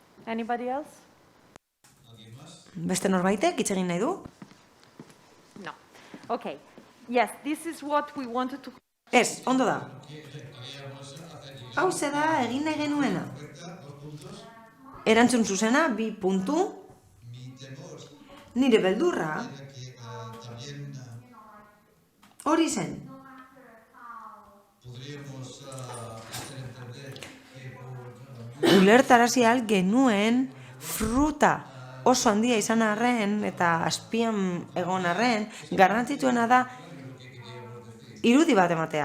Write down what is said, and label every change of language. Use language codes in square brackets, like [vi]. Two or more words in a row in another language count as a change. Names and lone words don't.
[en] Anybody else? [eu] Beste norbaitek hitz egin nahi du? [en] No. Okay. Yes, this is what we wanted to... [eu] Ez, ondo da. Hau da egin nahi genuena. Erantzun zuzena, 2 puntu. Nire beldurra. Hori zen. Ulertarazi ahal genuen fruta oso handia izan arren eta azpian egon arren, garrantzitsuena da irudi bat ematea.